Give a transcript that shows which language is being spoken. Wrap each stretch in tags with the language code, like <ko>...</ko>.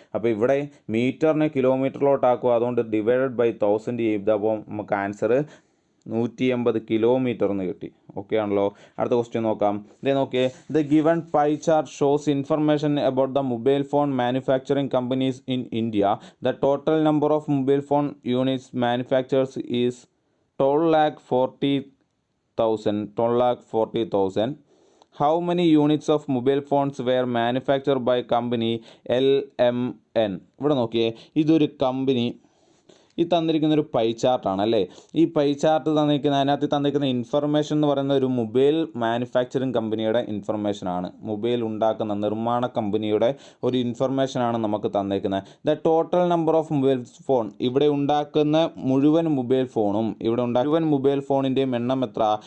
<ml>അപ്പോൾ ഇവിടെ മീറ്ററിനെ കിലോമീറ്ററിലോട്ടാക്കുക, അതുകൊണ്ട് ഡിവൈഡഡ് ബൈ 1000 ചെയ്തപ്പോൾ നമുക്ക് ആൻസർ 180 കിലോമീറ്റർ എന്ന് കിട്ടി. ഓക്കെ ആണല്ലോ? അടുത്ത ക്വസ്റ്റ്യൻ നോക്കാം. ഇതേ നോക്കിയേ,</ml> <en>The given pie chart shows information about the mobile phone manufacturing companies in India. The total number of mobile phone units manufactures is 12,40,000. How many units of mobile phones were manufactured by company LMN?</en> <ml>ഇവിടെ നോക്കിയേ, ഇതൊരു company. ഈ തന്നിരിക്കുന്ന ഒരു pi ചാർട്ടാണ് അല്ലേ. ഈ pie chart അതിനകത്ത് തന്നിരിക്കുന്ന ഇൻഫർമേഷൻ എന്ന് പറയുന്ന ഒരു മൊബൈൽ മാനുഫാക്ചറിങ് കമ്പനിയുടെ ഇൻഫർമേഷനാണ്. മൊബൈൽ ഉണ്ടാക്കുന്ന നിർമ്മാണ കമ്പനിയുടെ ഒരു ഇൻഫർമേഷനാണ് നമുക്ക് തന്നിരിക്കുന്നത്.</ml> <en>the total number of mobile phone,</en> <ml>ഇവിടെ ഉണ്ടാക്കുന്ന മുഴുവൻ മൊബൈൽ ഫോണിൻ്റെയും എണ്ണം എത്ര?</ml>